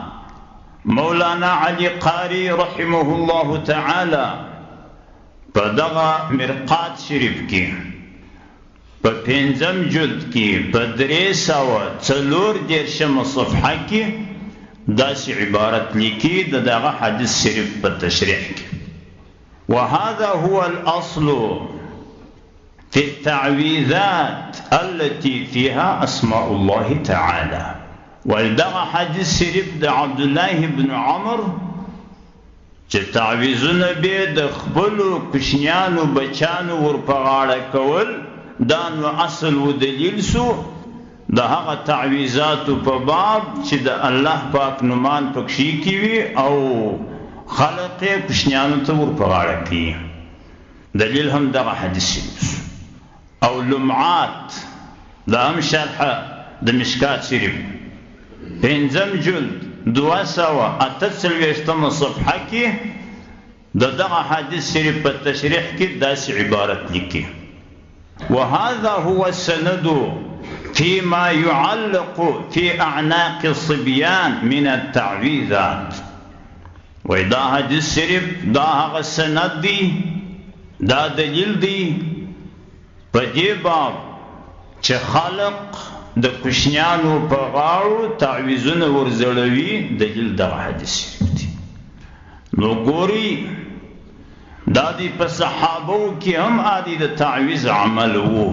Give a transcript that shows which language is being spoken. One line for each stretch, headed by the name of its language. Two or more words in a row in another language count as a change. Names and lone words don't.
Pashto: مولانا علی قاری رحمه الله تعالی په دغه مرقات شریف کې په 5 جلد کې په 340 صفحه کې داسې عبارت لیکي د دغه حدیث شریف په تشریح کې.
Arabic: وهذا هو الاصل في التعويذات التي فيها اسماء الله تعالى.
Pashto: ولدغه حدیث شریف د عبدالله بن عمر چې تعویذونه به د خپلو کوچنیانو بچیانو ور په غاړه کول، دا نو اصل و دلیل سو د هغه تعویذاتو په باب چې د الله پاک نومان پکښې کې وي او خلق یې کوچنیانو ته ور په غاړه کوي. دلیل هم دغه حدیث شریف. او لمعات دا هم شرح د مشکات شریف 5 جلد 248 صفحه کې د دغه حدیث شریف په تشریح کې داسې عبارت لیکي.
Arabic: وهذا هو السند فيما يعلق في أعناق الصبيان من التعويذات.
Pashto: وإذا حديث شريف دا هغه سند دی، دا دلیل دی په دې باب چې خلق د کوچنیانو په غاړو تعویذونه ورزړوي. دلیل دغه حدیث شریف دی. نو ګوري دا دی په صحابو کې هم عادي د تعویذ عمل وو.